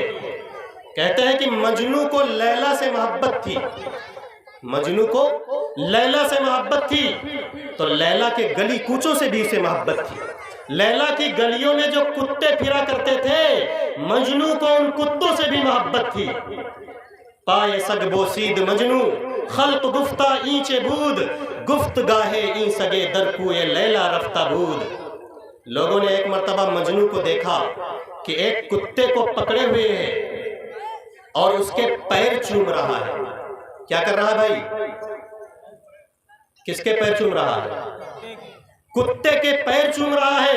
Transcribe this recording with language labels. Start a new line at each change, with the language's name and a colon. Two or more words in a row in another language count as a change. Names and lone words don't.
Urdu: کہتے ہیں کہ مجنو کو لیلا سے محبت تھی، مجنو کو لیلا سے محبت تھی تو لیلا کے گلی کوچوں سے بھی اسے محبت تھی۔ لیلا کی گلیوں میں جو کتے پھرا کرتے تھے، مجنو کو ان کتوں سے بھی محبت تھی۔
Persian: پائے سگ بوسید مجنو خلق گفتہ اینچے بود، گفت گاہے این سگے در کوئے لیلا رفتہ بود۔
Urdu: لوگوں نے ایک مرتبہ مجنو کو دیکھا کہ ایک کتے کو پکڑے ہوئے ہے اور اس کے پیر چوم رہا ہے۔ کیا کر رہا ہے بھائی؟ کس کے پیر چوم رہا ہے؟ کتے کے پیر چوم رہا ہے۔